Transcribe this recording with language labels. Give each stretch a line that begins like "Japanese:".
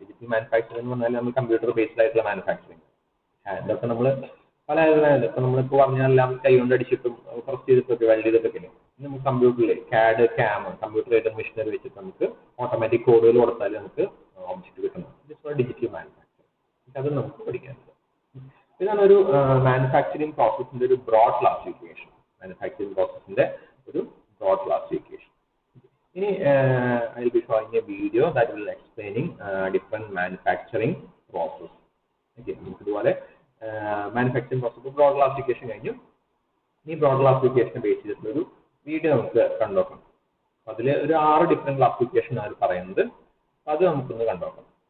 Malayalam: Digital manufacturing എന്ന് പറഞ്ഞാൽ നമ്മൾ കമ്പ്യൂട്ടർ ബേസ്ഡ് ആയിട്ടുള്ള മാനുഫാക്ചറിംഗ്. ഇതൊക്കെ നമ്മൾ പല ഇപ്പം നമ്മളിപ്പോൾ പറഞ്ഞാൽ കൈ കൊണ്ട് അടിച്ചിട്ടും പ്രസ് ചെയ്തിട്ടൊക്കെ വെൽഡ് ചെയ്തിട്ടൊക്കെ നമുക്ക് കമ്പ്യൂട്ടറിൽ CAD, CAM computer aided machinery വെച്ചിട്ട് നമുക്ക് ഓട്ടോമാറ്റിക് കോഡുകൾ കൊടുത്താൽ നമുക്ക് ഓബ്ജക്റ്റ് കിട്ടണം. ഡിജിറ്റൽ മാനുഫാക്ചറിംഗ് അത് നമുക്ക് പഠിക്കാനുണ്ട്. ഇതാണ് ഒരു മാനുഫാക്ചറിംഗ് പ്രോസസ്സിന്റെ ഒരു ബ്രോഡ് ക്ലാസിഫിക്കേഷൻ. മാനുഫാക്ചറിംഗ് പ്രോസസ്സിന്റെ ഒരു ബ്രോഡ് ക്ലാസിഫിക്കേഷൻ.
English: ഇനി I will be showing a video that will explaining different manufacturing process.
Malayalam: Okay, നമുക്ക് ഇതുപോലെ മാനുഫാക്ചറിംഗ് പ്രോസസ് ബ്രോഡ് ക്ലാസിഫിക്കേഷൻ കഴിഞ്ഞു. ഈ ബ്രോഡ് ക്ലാസിഫിക്കേഷൻ ബേസ് ചെയ്തിട്ടുള്ള ഒരു വീഡിയോ നമുക്ക് കണ്ടുനോക്കാം. അതിൽ ഒരു 6 ഡിഫറെന്റ് ക്ലാസിഫിക്കേഷൻ ആണ് പറയുന്നത്. അത് നമുക്കൊന്ന് കണ്ടുനോക്കാം.